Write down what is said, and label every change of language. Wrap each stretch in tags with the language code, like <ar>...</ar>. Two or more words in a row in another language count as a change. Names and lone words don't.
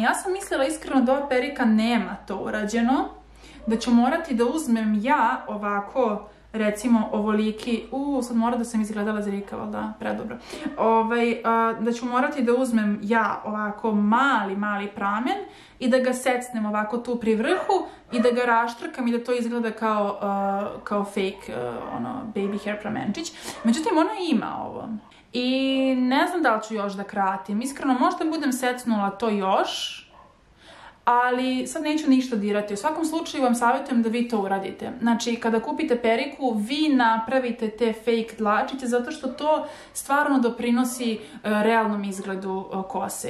<sr>Ja sam mislila iskreno da ova perika nema to urađeno, da ću morati da uzmem ja ovako recimo ovoliki, sad mora da sam izgledala zrikava, da, predobro, da ću morati da uzmem ja ovako mali pramen i da ga secnem ovako tu pri vrhu i da ga raštrkam i da to izgleda kao</sr> <en>fake baby hair</en> <sr>pramenčić. Međutim, ona ima ovo i ne znam da li ću još da kratim. Iskreno, možda budem secnula to još, ali sad neću ništa dirati. U svakom slučaju vam savjetujem da vi to uradite. Znači, kada kupite periku, vi napravite te fake dlačice zato što to stvarno doprinosi realnom izgledu kose.</sr>